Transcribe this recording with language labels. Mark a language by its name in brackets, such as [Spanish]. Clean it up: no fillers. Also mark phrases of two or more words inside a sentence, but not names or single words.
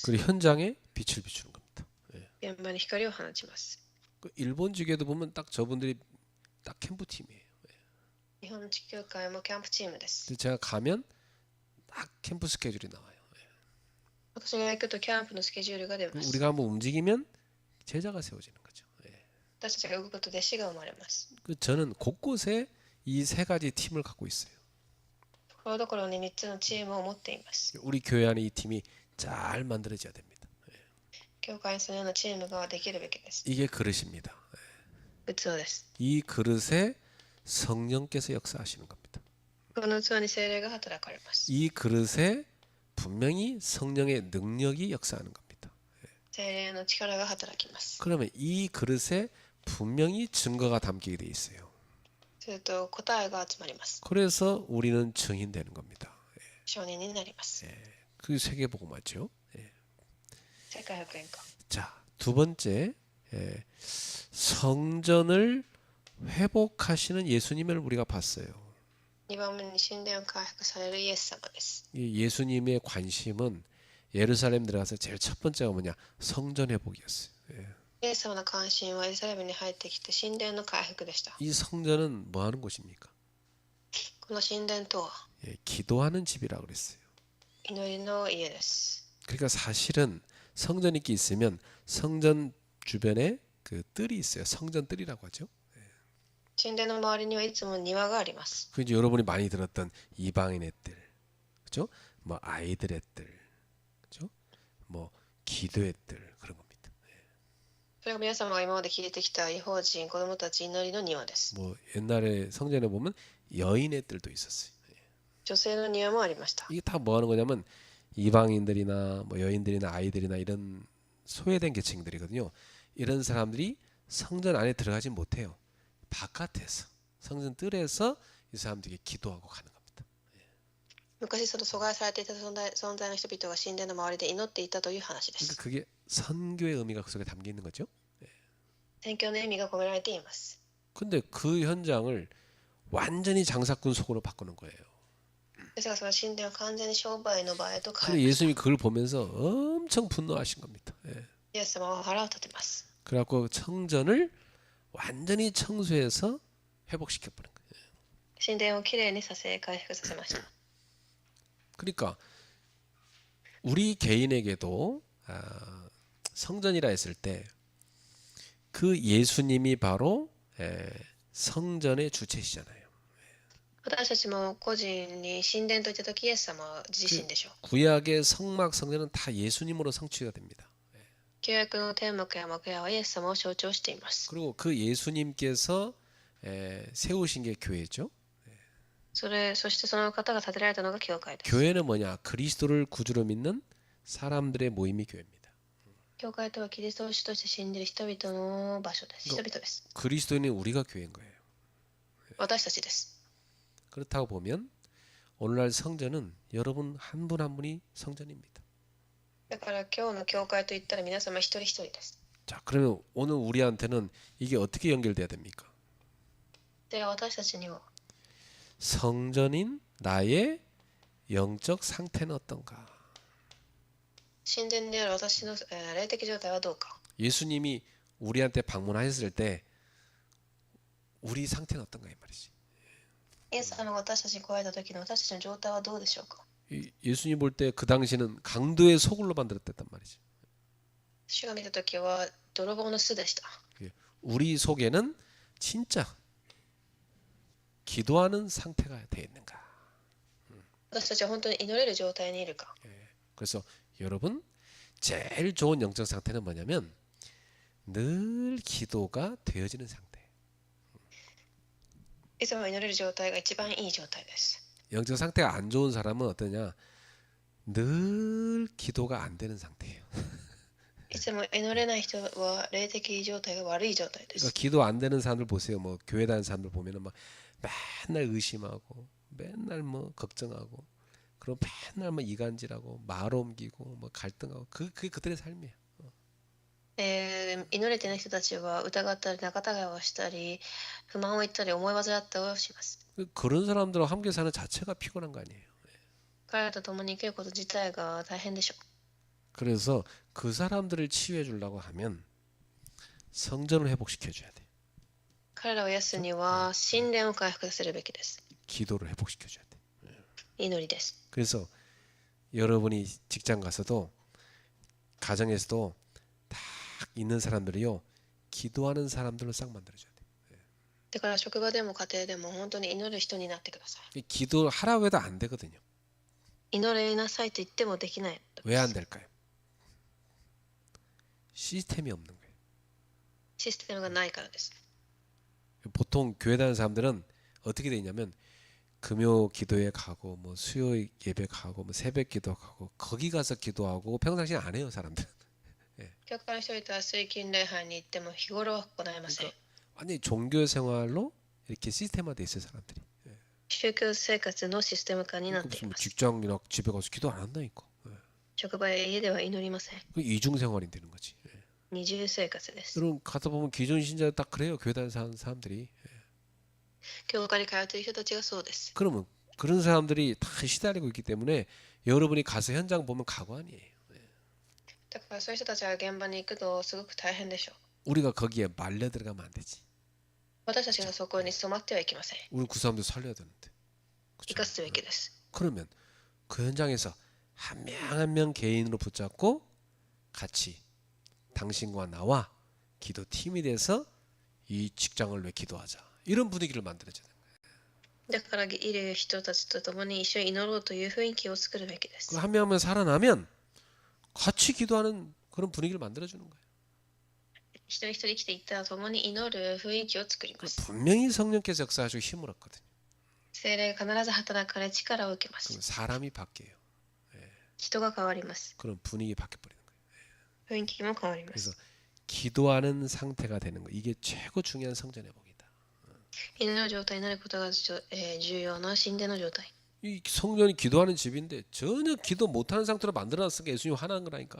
[Korean] 그리고 현장에 빛을 비추는 겁니다. 예. [Japanese] 現場に光を放ちます。 [Korean] 그 일본 지교도 보면 딱 저분들이 딱 캠프 팀이에요. [Japanese] 日本地球会もキャンプチームです。 [Korean] 근데 제가 가면 딱 캠프 스케줄이 나와요. [Japanese] 私が行くとキャンプのスケジュールが出ます。 [Korean] 우리가 한번 움직이면 제자가 세워지는 거죠. 예. [Japanese] 私たちが動くことで死が生まれます。 [Korean] 그 저는 곳곳에 이 세 가지 팀을 갖고 있어요. [Japanese] ところどころに3つのチームを持っています。 [Korean] 우리 교회 안에 이 팀이 잘 만들어져야 됩니다. [Japanese] 教会にそのようなチームができるべきです。 [Korean] 이게 그릇입니다. [Japanese] 器です。 [Korean] 이 그릇에 성령께서 역사하시는 겁니다. [Japanese] この器に聖霊が働かれます。 [Korean] 이 그릇에 분명히 성령의 능력이 역사하는 겁니다. [Japanese] 聖霊の力が働きます。 [Korean] 그러면 이 그릇에 분명히 증거가 담기게 돼 있어요. [Japanese] すると答えが集まります。 [Korean] 그래서 우리는 증인되는 겁니다. [Japanese] 証人になります。 [Korean] 그 세계복음화죠. [Japanese] 世界福音化。 [Korean] 자, 두 번째 성전을 회복하시는 예수님을 우리가 봤어요. [Japanese] 2 番目に神殿を回復されるイエス様です。 [Korean] 이 예수님의 관심은 예루살렘 들어가서 제일 첫 번째가 뭐냐? 성전 회복이었어요. [Japanese] イエス様の関心はエルサレムに入ってきて神殿の回復でした。 [Korean] 이 성전은 뭐 하는 곳입니까? [Japanese] この神殿とは [Korean] 기도하는 집이라고 그랬어요. [Japanese] 祈りの家です。 [Korean] 그러니까 사실은 성전이 있으면 성전 주변에 그 뜰이 있어요. 성전 뜰이라고 하죠. [Japanese] 神殿の周りにはいつも庭があります。 [Korean] 그 이제 여러분이 많이 들었던 이방인의 뜰, 그죠? 뭐 아이들의 뜰, 그죠? 뭐 기도의 뜰 그런 겁니다. [Japanese] それが皆様が今まで聞いてきた異邦人、子供たち祈りの庭です。 [Korean] 뭐 옛날에 성전에 보면 여인의 뜰도 있었어요. [Japanese] 女性の庭もありました。 [Korean] 이게 다 뭐 하는 거냐면 이방인들이나 뭐 여인들이나 아이들이나 이런 소외된 계층들이거든요. 이런 사람들이 성전 안에 들어가지 못해요. 바깥에서 성전 뜰에서 이 사람들이 기도하고 가는 겁니다. [Japanese] 昔その阻害されていた存在の人々が神殿の周りで祈っていたという話で [Korean] 그러니까 [Japanese] す。 [Korean] 그게 선교의 의미가 그 속에 담겨 있는 거죠. [Japanese] 宣教の意味が込められています。 [Korean] 근데 그 현장을 완전히 장사꾼 속으로 바꾸는 거예요. [Japanese] ですがその神殿を完全に商売の場へと変 [Korean] 근데 [Japanese] えました。 [Korean] 예수님이 그걸 보면서 엄청 분노하신 겁니다. 예. [Japanese] イエス様は腹を立てます。 [Korean] 그래갖고 성전을 완전히 청소해서 회복시켜 버린 거예요. [Japanese] 神殿をきれいにさせ回復させました。 [Korean] 그러니까 우리 개인에게도 성전이라 했을 때 그 예수님이 바로 성전의 주체시잖아요. [Japanese] 私たちも個人に神殿といった時イエス様自身でしょう。 [Korean] 구약의 성막 성전은 다 예수님으로 성취가 됩니다. [Japanese] 旧約の天幕や幕屋はイエス様を象徴しています。 [Korean] 그리고 그 예수님께서 세우신 게 교회죠. [Japanese] そしてその方が建てられたのが教会です。 [Korean] 교회는 뭐냐? 그리스도를 구주로 믿는 사람들의 모임이 교회입니다. [Japanese] 教会とはキリストを主として信じる人々の場所です。人々です。 [Korean] 그리스도인은 우리가 교회인 거예요. [Japanese] 私たちです。 [Korean] 그렇다고 보면 오늘날 성전은 여러분 한 분 한 분이 성전입니다. [Japanese] だから今日の教会といったら皆様一人一人です。 [Korean] 자, 그러면 오늘 우리한테는 이게 어떻게 연결돼야 됩니까? [Japanese] では私たちには [Korean] 성전인 나의 영적 상태는 어떤가? [Japanese] 神殿である私の霊的状態はどうか。 [Korean] 예수님이 우리한테 방문하셨을 때 우리 상태는 어떤가 이 말이지. [Japanese] イエス様が私たちに来られた時の私たちの状態はどうでしょうか。 [Korean] 예수님 볼 때 그 당시는 강도의 소굴로 만들었단 말이지. [Japanese] 主が見た時は泥棒の巣でした。 [Korean] 우리 속에는 진짜 기도하는 상태가 돼 있는가? [Japanese] 私たちは本当に祈れる状態にいるか。 [Korean] 그래서 여러분 제일 좋은 영적 상태는 뭐냐면 늘 기도가 되어지는 상태. [Japanese] いつも祈れる状態が一番いい状態です。 [Korean] 영적 상태가 안 좋은 사람은 어떠냐? 늘 기도가 안 되는 상태예요. [Japanese] いつも祈れない人は霊的状態が悪い状態で [Korean] 그러니까 [Japanese] す。 [Korean] 기도 안 되는 사람들 보세요. 뭐 교회 다니는 사람들 보면은 막 맨날 의심하고 맨날 뭐 걱정하고 그리고 맨날 뭐 이간질하고 말 옮기고 뭐 갈등하고 그게 그들의 삶이에요. [Japanese] 祈れてない人たちは疑ったり仲違いをしたり不満を言ったり思い煩ったりをします。 [Korean] 그런 사람들과 함께 사는 자체가 피곤한 거 아니에요. [Japanese] 彼らと共に生きること自体が大変でしょう。 [Korean] 그래서 그 사람들을 치유해 주려고 하면 성전을 회복시켜 줘야 돼. [Japanese] 彼らを癒すには神殿を回復させるべきです。 [Korean] 기도를 회복시켜 줘야 돼. [Japanese] 祈りです。 [Korean] 그래서 여러분이 직장 가서도 가정에서도 딱 있는 사람들이요 기도하는 사람들로 싹 만들어줘야 돼. [Japanese] だから職場でも家庭でも本当に祈る人になってください。 [Korean] 기도하라고 해도 안 되거든요. [Japanese] 祈りなさいと言ってもできない。 [Korean] 왜 안 될까요? 시스템이 없는 거예요. [Japanese] システムがないからです。 [Korean] 보통 교회 다니는 사람들은 어떻게 돼 있냐면 금요 기도회 가고 뭐 수요 예배 가고 뭐 새벽 기도 가고 거기 가서 기도하고 평상시에 안 해요 사람들. [Japanese] 教会の人々は水金礼拝に行っても日頃は行いません。 [Korean] 완전히 종교 생활로 이렇게 시스템화돼 있어요 사람들이. [Japanese] 宗教生活のシステム化になってい [Korean] 무슨 [Japanese] ます。 [Korean] 직장이나 집에 가서 기도 안 한다니까. [Japanese] 職場や家では祈りません。 [Korean] 그 이중 생활이 되는 거지. [Japanese] 二重生活です。 [Korean] 여러분 가서 보면 기존 신자 딱 그래요 교회 다니는 사람들이. [Japanese] 教会に通っている人たちがそうです。 [Korean] 그러면 그런 사람들이 다 시달리고 있기 때문에 여러분이 가서 현장 보면 가관이에요. [Japanese] だからそういう人たちは現場に行くとすごく大変でしょう。 [Korean] 우리가 거기에 말려 들어가면 안 되지. [Japanese] 私たちがそこに染まってはいけません。 [Korean] 우리 그 사람들 살려야 되는데. [Japanese] 生かすべきです。 [Korean] 그러면 그 현장에서 한 명 한 명 개인으로 붙잡고 같이 당신과 나와 기도팀이 돼서 이 직장을 왜 기도하자. 이런 분위기를 만들어줘야 돼요. [Japanese] だからいる人たちと共に一緒に祈ろうという雰囲気を作るべきです。 [Korean] 한 명 한 명 살아나면 같이 기도하는 그런 분위기를 만들어주는 거예요. [Japanese] 一人一人生きていったら共に祈る雰囲気を作ります。 [Korean] 분명히 성령께서 역사하시고 힘을 얻거든요. [Japanese] 聖霊が必ず働かれ力を受けま [Korean] 그럼 [Japanese] す。 [Korean] 사람이 바뀌어요. [Japanese] 人が変わります。 [Korean] 그런 분위기 바뀌어버리는 거예요. [Japanese] 雰囲気も変わりま [Korean] 그래서 [Japanese] す。 [Korean] 기도하는 상태가 되는 거 이게 최고 중요한 성전 회복이다. [Japanese] 祈る状態になることが重要な神殿の状態。 [Korean] 이 성전이 기도하는 집인데 전혀 기도 못하는 상태로 만들어놨으니까 예수님 화난 거라니까.